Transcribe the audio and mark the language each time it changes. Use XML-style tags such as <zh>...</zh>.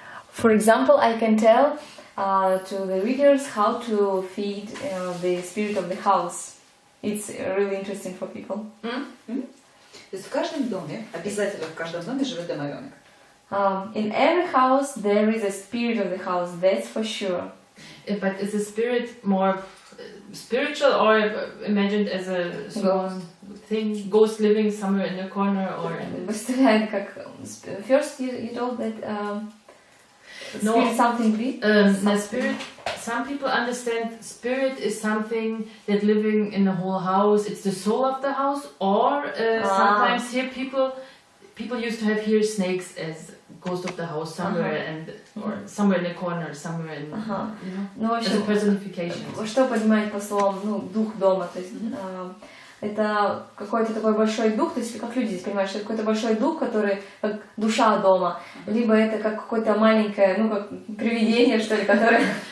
<en>For example, I can tell to the readers how to feed the spirit of the house. It's really interesting for people.</en> <ru>То есть в каждом доме, обязательно в каждом доме живет домовенок.</ru> <en>In every house there is a spirit of the house, that's for sure. But is the spirit more spiritual or imagined as a small thing, ghost living somewhere in a corner or? First you told that spirit something big. The spirit. Some people understand spirit is something that living in the whole house. It's the soul of the house, or sometimes here people used to have here snakes as ghost of the house somewhere or somewhere in the corner, somewhere in as a personification.</en> <ru>Что понимать по словам, дух дома, то есть это какой-то такой большой дух, то есть как люди здесь понимают, что это какой-то большой дух, который как душа дома, либо это как какое-то маленькое, как привидение, что ли, которое</ru>